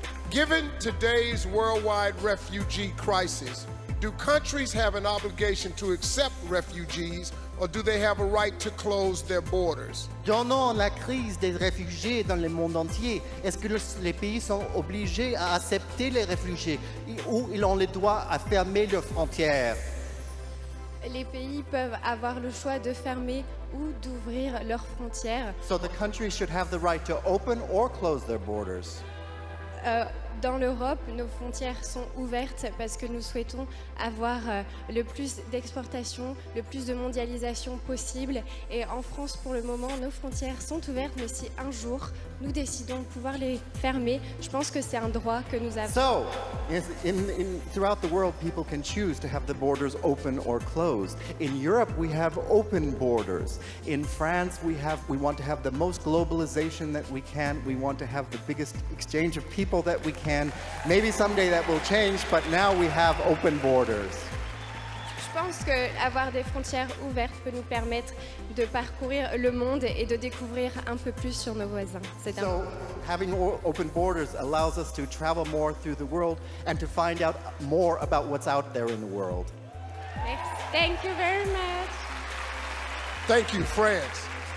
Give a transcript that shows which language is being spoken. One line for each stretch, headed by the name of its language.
English: Given today's worldwide refugee crisis, do countries have an obligation to accept refugees, or do they have a right to close their borders?
French: Donnant la crise des réfugiés dans le monde entier, est-ce que les pays sont obligés à accepter les réfugiés ou ils ont le droit à fermer leurs frontières? Les pays peuvent avoir le choix de fermer ou d'ouvrir leurs frontières.
English: So the countries should have the right to open or close their borders.
French: Dans l'Europe, nos frontières sont ouvertes parce que nous souhaitons avoir le plus d'exportation, le plus de mondialisation possible. Et en France, pour le moment, nos frontières sont ouvertes, mais si un jour nous décidons de pouvoir les fermer, je pense que c'est un droit que nous avons.
English: So, throughout the world, people can choose to have the borders open or closed. In Europe, we have open borders. In France, we want to have the most globalization that we can. We want to have the biggest exchange of people that we can. Maybe someday that will change, but now we have open borders.
French: Je pense qu'avoir des frontières ouvertes peut nous permettre de parcourir le monde et de découvrir un peu plus sur nos voisins.
English: So, having open borders allows us to travel more through the world and to find out more about what's out there in the world. Thank you very much. Thank you, France.